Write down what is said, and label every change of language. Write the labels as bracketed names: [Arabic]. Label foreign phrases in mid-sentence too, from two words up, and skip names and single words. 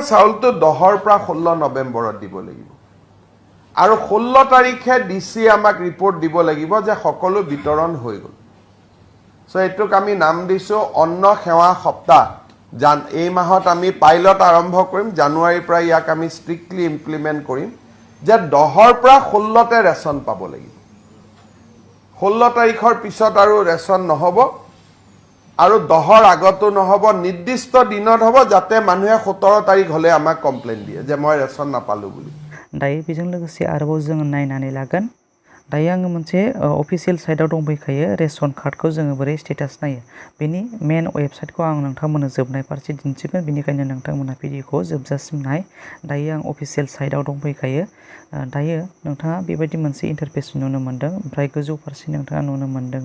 [Assamese] চাউলটো 10 ৰ পৰা 16 নৱেম্বৰত দিব লাগিব আৰু 16 তাৰিখে ডিসি আমাক ৰিপৰ্ট দিব লাগিব যে সকলো বিতৰণ হৈ গল সো এটোক আমি নাম দিছো অন্ন সেৱা সপ্তাহ এই মাহত আমি পাইলট আৰম্ভ কৰিম জানুৱাৰীৰ পৰা ইয়াক আমি [English] strictly implement [Assamese] কৰিম যে 10 ৰ পৰা 16 তে ৰেশন পাব লাগিব 16 তাৰিখৰ পিছত আৰু ৰেশন নহব আৰু 10 ৰ আগতো নহব নিৰ্দিষ্ট দিনত হ'ব যাতে মানুহে 17 তাৰিখ হলে আমাক কমপ্লেইন দিয়ে যে মই ৰেশন নাপালো বুলি [Bodo] दायो बेजों लोगोसे आरोबाव जों नायनानै लागोन दायो आङो मोनसे [English] official site [Bodo] दंफैखायो [English] ration card [Bodo] जोङो बोरै स्टेटास नायो बेनि [English] main website [Bodo] आं नोंथांमोननो जोबनाय फारसे दिन्थिगोन बेनिखायनो नोंथांमोना भिडिअखौ जोबजासिम नाय दायो आं [English] official site [Bodo] दंफैखायो दायो नोंथाङा बेबायदि मोनसे इन्टारफेस नुनो मोन्दों ओमफ्राय गोजौ फारसे नोंथाङा नुनो मोन्दों